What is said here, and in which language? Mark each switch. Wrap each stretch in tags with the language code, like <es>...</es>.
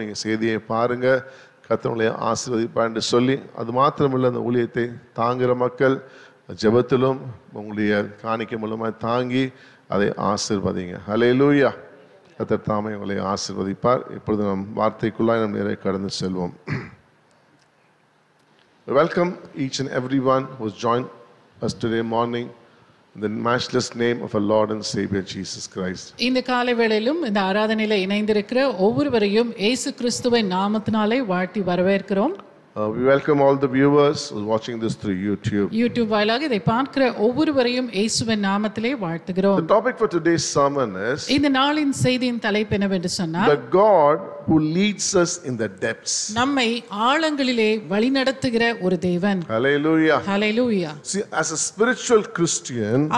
<ta>நீங்கள் செய்தியை பாருங்கள், கர்த்தருடைய ஆசீர்வதிப்பார் என்று சொல்லி, அது மாத்திரமில்லை, அந்த ஊழியத்தை தாங்குகிற மக்கள் ஜெபத்திலும் உங்களுடைய காணிக்கை மூலமாக தாங்கி அதை ஆசீர்வதிங்க. ஹல்லேலூயா. கர்த்தர் தாமே உங்களை ஆசீர்வதிப்பார். இப்பொழுது நம் வார்த்தைக்குள்ளாய் நம் நேரே கடந்து செல்வோம்.</ta> <en>Welcome each and everyone who has joined us today morning in the matchless name of our Lord and Savior Jesus Christ.</en> <ta>இந்த காலை வேளையிலும் இந்த ஆராதனையில இணைந்திருக்கிற ஒவ்வொருவரையும் இயேசு கிறிஸ்துவின் நாமத்தினாலே வாழ்த்தி வரவேற்கிறோம்.</ta> <en>We welcome all the viewers who are watching this through YouTube.</en> <ta>YouTube வாயிலாக இதை பார்க்கிற ஒவ்வொருவரையும் இயேசுவின் நாமத்திலே வாழ்த்துகிறோம்.</ta> <en>The topic for today's sermon is</en> <ta>இந்த நாளின் செய்தியின் தலைப்பு என்னவென்று சொன்னால்,</ta> <en>the God who leads us in the depths.</en> <ta>நம்மை ஆழங்களிலே வழிநடத்துகிற ஒரு தேவன்.</ta> <en>Hallelujah. Hallelujah. See, as a spiritual Christian,</en>